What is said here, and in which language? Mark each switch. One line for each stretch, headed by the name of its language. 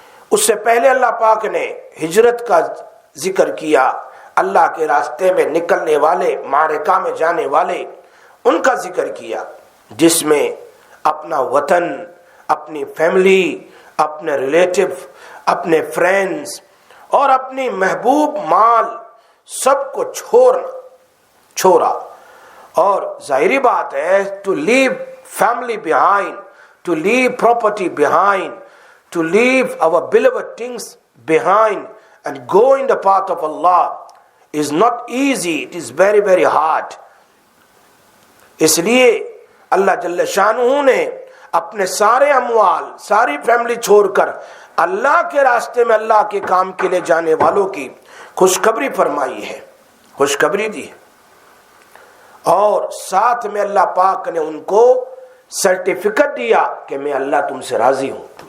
Urdu: اس سے پہلے اللہ پاک نے ہجرت کا ذکر کیا، اللہ کے راستے میں نکلنے والے، معرکہ میں جانے والے، ان کا ذکر کیا، جس میں اپنا وطن، اپنی فیملی، اپنے ریلیٹو، اپنے فرینڈز اور اپنی محبوب مال سب کو چھوڑا. اور ظاہری بات ہے
English: To leave family behind, to leave property behind, to leave our beloved things behind and go in the path of Allah is not easy. It is very, very hard.
Urdu: اس لیے اللہ جل شانہ نے اپنے سارے اموال ساری فیملی چھوڑ کر اللہ کے راستے میں اللہ کے کام کے لیے جانے والوں کی خوشخبری فرمائی ہے، خوشخبری دی ہے، اور ساتھ میں اللہ پاک نے ان کو سرٹیفکیٹ دیا کہ میں اللہ تم سے راضی ہوں۔